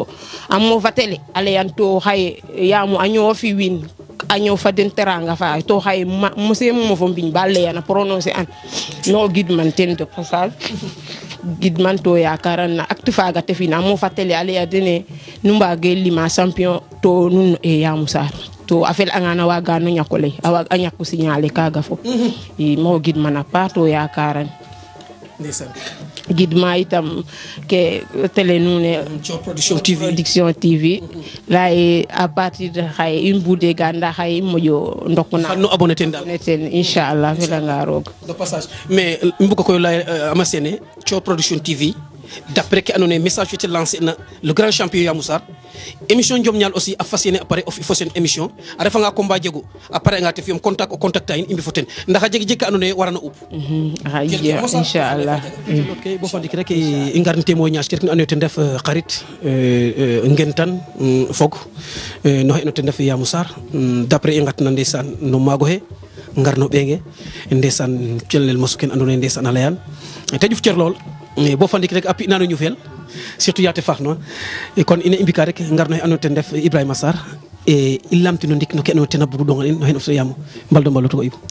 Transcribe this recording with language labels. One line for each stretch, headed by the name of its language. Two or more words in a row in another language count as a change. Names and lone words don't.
Serer: a mofa tele a leyan to xaye yaamo a ñoofi wiin a ñoofa den teranga fa to xaye mose mofo mbiñ ba leyana prononcer an no gidman ten
French: de passage
Serer: gidman to yakaran na acte faga te fina a mofa tele a leya dene nu mbage lima champion to nun e Yamou Sarr to a fel anga na waga no ñako ley a ñako signaler kaga fop i mo gidman a paax to yakaran gidma itam ke télé nuune Thior Production TV lay
French: à partir de
Serer: xaye une bude ganda xaye moƴo ndokna xan no abonné ten dal ten inchallah felanga roog
French: de passage mais
Serer: mbuga koy lay Ama Sene Thior Production TV
French: d'après que
Serer: andoona yee message fe te lancé na
French: le grand champion
Serer: Yamou Sarr émission Njom Ñaal aussi a fas yéene appareil o fi fo sen émission a refanga combat jegu appareil nga te fiyam contact o contacta in i mbi fo ten ndax a jegi ka andoona yee warano up inchallah bo fa ndik rek i ngar témoignage ke rek na andoona yee ten ref xarit ngentan fog no xe no ten ref Yamou Sarr d'après i ngatna ndeysaan no maago xe ngar no ɓeenge ndeysaan celel mosu ken andoona yee ndeysaan a leyan te ƴuf cer lool bo fa ndik rek a pi nano ñufel surtout yaate faax no kon ina i mbika rek ngar no xe andoona yee ten ref Ibrahima Sarr i lamtino ndik no ke andoona yee ten a bugu ɗongan in no xen of so yaam mbaldo mbalo to Ibu